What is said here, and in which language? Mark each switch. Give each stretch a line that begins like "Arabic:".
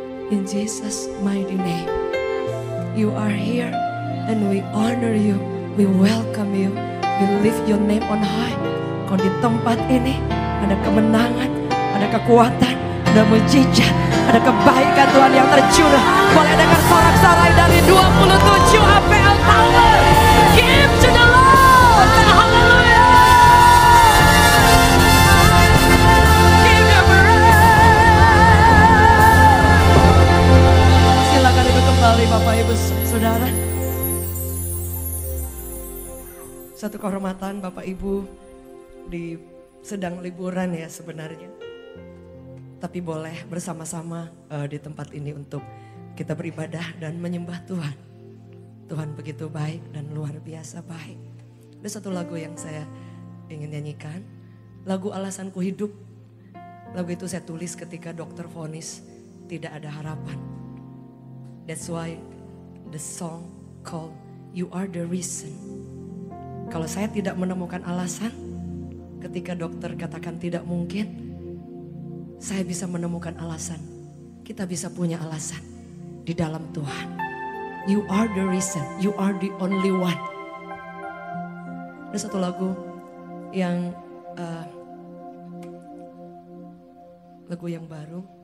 English: In Jesus' mighty name, you are here and we honor you, we welcome you, we lift your name on high.
Indonesian: Kau di tempat ini ada kemenangan, ada kekuatan, ada mujizat, ada kebaikan Tuhan yang tercurah. Boleh dengar sorak-sorai dari 27 APL Tower.
English: Give to the Lord, haleluya.
Indonesian: Kembali Bapak Ibu Saudara, satu kehormatan Bapak Ibu sedang liburan ya sebenarnya, tapi boleh bersama-sama di tempat ini untuk kita beribadah dan menyembah Tuhan. Tuhan begitu baik dan luar biasa baik. Ada satu lagu yang saya ingin nyanyikan, lagu Alasanku Hidup. Lagu itu saya tulis ketika dokter vonis tidak ada harapan.
English: That's why the song called You Are the Reason.
Indonesian: Kalau saya tidak menemukan alasan, ketika dokter katakan tidak mungkin, saya bisa menemukan alasan. Kita bisa punya alasan di dalam Tuhan.
English: You are the reason, you are the only one.
Indonesian: Ada satu lagu yang lagu yang baru.